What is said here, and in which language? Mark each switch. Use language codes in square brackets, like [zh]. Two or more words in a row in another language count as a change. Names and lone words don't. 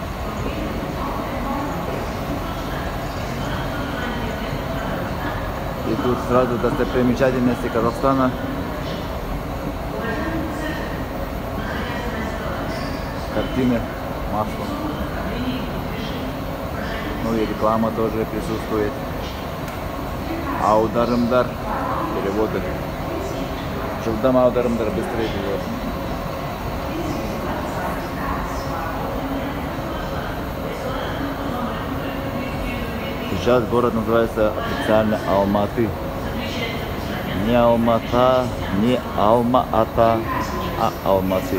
[ru] И тут сразу достопримечательности Казахстана. Картины маслом. Ну и реклама тоже присутствует. [kk] Аударымдар, переводы. Жылдам аударымдар, [ru] быстрее перевод. Сейчас город называется официально Алматы. Не Алмата, не Алма-Ата, а Алматы.